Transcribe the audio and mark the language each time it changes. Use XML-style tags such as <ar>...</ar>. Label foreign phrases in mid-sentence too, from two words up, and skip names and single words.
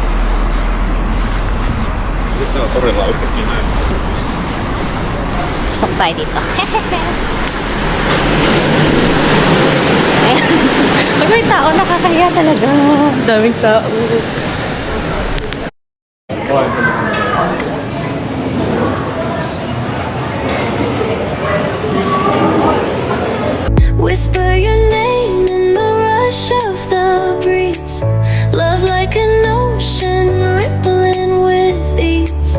<fi>Nyt on todella yhtäkkiä näin.</fi> <tl>Pasok tayo dito. Pag may tao, nakakahiya talaga. Daming tao.</tl> <en>Whisper your name in the rush of the breeze. Love like an ocean rippling with ease.</en>